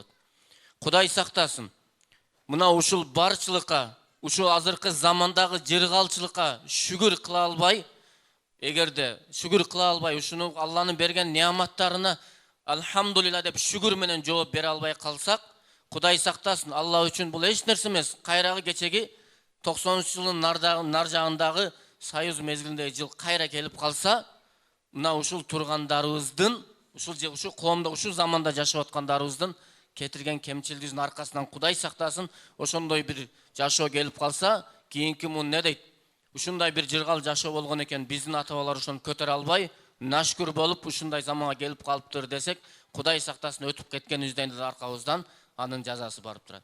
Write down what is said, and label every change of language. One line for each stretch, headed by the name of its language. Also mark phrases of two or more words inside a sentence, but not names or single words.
Kyrgyz: Кудай сактасын. Мына ушул барчылыкка, ушул азыркы замандагы жыргалчылыкка шүгүр кыла албай, эгерде шүгүр кыла албай, ушуну Алланын берген неаматтарына алхамдулилла деп шүгүр менен жооп бере албай калсак,
Kazakh: Құдай сақтасын, Алла үшін бұл еш нәрсе емес.
Kyrgyz: Қайрағы кечеги 90 жылдың нар жағындағы Союз мезгілінде жыл қайра келіп қалса, мына ушул тургандарыбыздын, ушул коомдо, ушул заманда жашап аткандарыбыздын кетирген кемчилдигинин аркасынан Құдай сақтасын, ошондой бир жашоо келип калса, кийинки мун не дейт? Ушундай бир жыргал жашоо болгон экен, биздин ата-бабалар ошону көтөрө албай, нашкүр болуп ушундай заманга келип калыптыр десек,
Kazakh: Құдай сақтасын,
Kyrgyz: өтүп кеткенибизден аркабыздан анын жазасы барып турат.